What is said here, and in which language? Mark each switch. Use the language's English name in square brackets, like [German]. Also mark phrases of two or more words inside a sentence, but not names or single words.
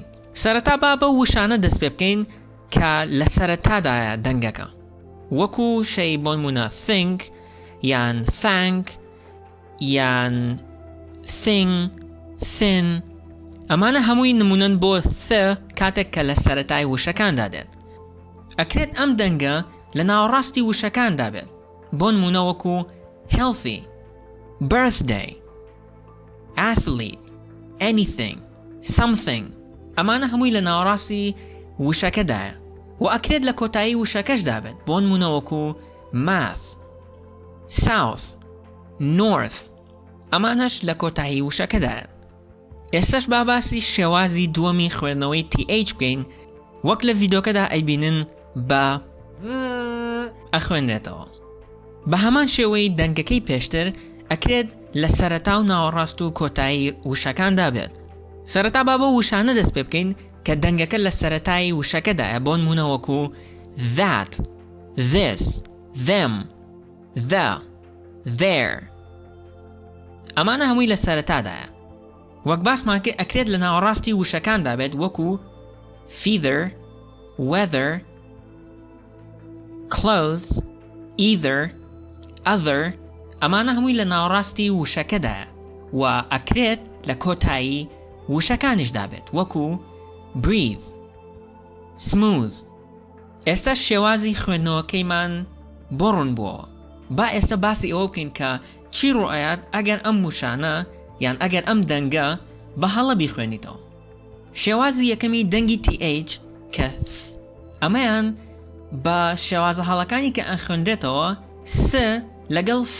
[Central Kurdish] سەرەتا با بە وشانە دەست پێ بکەین کە لە سەرەتادایە دەنگەکە، وەکو شەی بۆ نمونە think یان thank یان [English] thing thin. [Central Kurdish] ئەمانە هەمووی نمونەن بۆ ث کاتێک کە لە سەرەتای وشەکاندا دێت. ئەکرێت ئەم دەنگە لە ناوەڕاستی وشەکاندا بێت، بۆ نمونە وەکو [English] healthy، birthday، athlete، anything، something. [Central Kurdish] ئەمانە هەمووی لە ناوەڕاستی وشەکەدایە و ئەکرێت لە کۆتایی وشەکەشدا بێت، بۆ نمونە وەکو [English] math، south، north. [Central Kurdish] ئەمانەش لە کۆتایی وشەکەدایە. ئێستاش با باسی شێوازی دووەمی خوێندنەوەی TH بکەین، وەک لە ڤیدیۆکەدا ئەیبینن بە ئەخوێنرێتەوە. بە هەمان شێوەی دەنگەکەی پێشتر ئەکرێت لە سەرەتا و ناوەڕاست و کۆتایی وشەکاندا بێت. سەرەتا با بە وشانە دەست پێ بکەین کە دەنگەکە لە سەرەتای وشەکەدایە، بۆ نمونە وەکو [English] that، this، them، the، there. [Central Kurdish] ئەمانە هەمووی لە سەرەتادایە. وەک باسمان کرد ئەکرێت لە ناوەڕاستی وشەکاندا بێت، وەکو [English] feather، weather، clothes، either، other. [Central Kurdish] ئەمانە هەمووی لە ناوەڕاستی وشەکەدایە و ئەکرێت لە کۆتایی وشەکانیشدا بێت، وەکو [English] breathe، smooth. [Central Kurdish] ئێستا شێوازی خوێندنەوەکەیمان بۆ ڕوون بووەوە. با ئێستا باسی ئەوە بکەین کە چی ڕوئایەت ئەگەر ئەم وشانە یان ئەگەر ئەم دەنگە بەهەڵە بیخوێنیتەوە. شێوازی یەکەمی دەنگی TH کە ئەمەیان بە شێوازە هەڵەکانی کە ئەخوێنرێتەوە س لەگەڵ ف.